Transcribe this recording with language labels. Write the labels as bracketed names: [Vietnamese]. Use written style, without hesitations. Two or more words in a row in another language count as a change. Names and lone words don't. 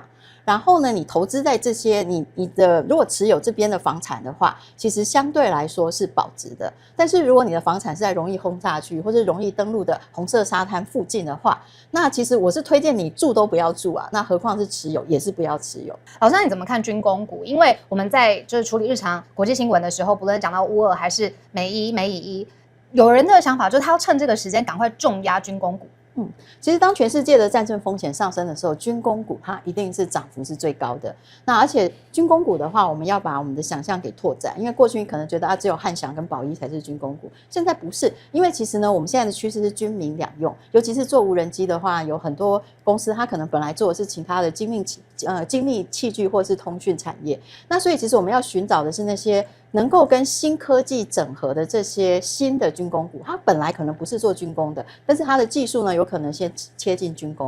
[Chinese] 然後呢，你投資在這些你的如果持有這邊的房產的話，其實相對來說是保值的。但是如果你的房產是在容易轟炸區或者容易登陸的紅色沙灘附近的話，那其實我是推薦你住都不要住啊，那何況是持有也是不要持有。老師，那你怎麼看軍工股？因為我們在就是處理日常國際新聞的時候，不論講到烏俄還是美以，有人的想法就是他要趁這個時間趕快重壓軍工股。其實當全世界的戰爭風險上升的時候，軍工股它一定是漲幅是最高的。那而且軍工股的話，我們要把我們的想象給拓展，因為過去你可能覺得只有漢翔跟寶一才是軍工股，現在不是，因為其實呢，我們現在的趨勢是軍民兩用，尤其是做無人機的話，有很多公司它可能本來做的是其他的精密器具或是通訊產業，那所以其實我們要尋找的是那些能夠跟新科技整合的這些新的軍工股，它本來可能不是做軍工的，但是它的技術呢，有可能先切進軍工。